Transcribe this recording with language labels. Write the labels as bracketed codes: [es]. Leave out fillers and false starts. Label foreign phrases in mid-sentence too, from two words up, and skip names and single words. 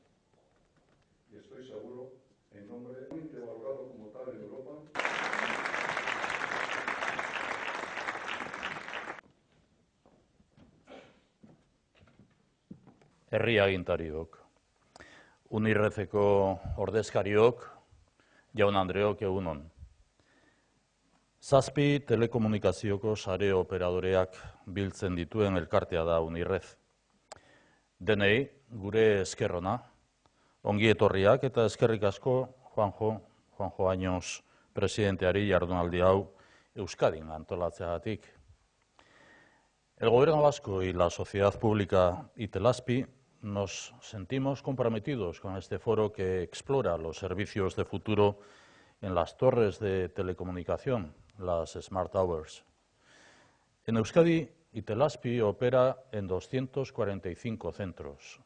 [es] Y estoy seguro, en nombre de valorado como tal en Europa. [eu] Herri agintariok, Unirrezeko ordezkariok, jaun Andreok egunon. 7 telekomunikazioko sare operadoreak biltzen dituen elkartea da Unirrez. Denei, gure eskerrona, ongi etorriak eta eskerrik asko Juanjo Años presidenteari jardunaldi hau Euskadin antolatzeagatik. [es] El Gobierno vasco y la sociedad pública Itelazpi nos sentimos comprometidos con este foro que explora los servicios de futuro en las torres de telecomunicación, las Smart Towers. En Euskadi, Itelazpi opera en 245 centros.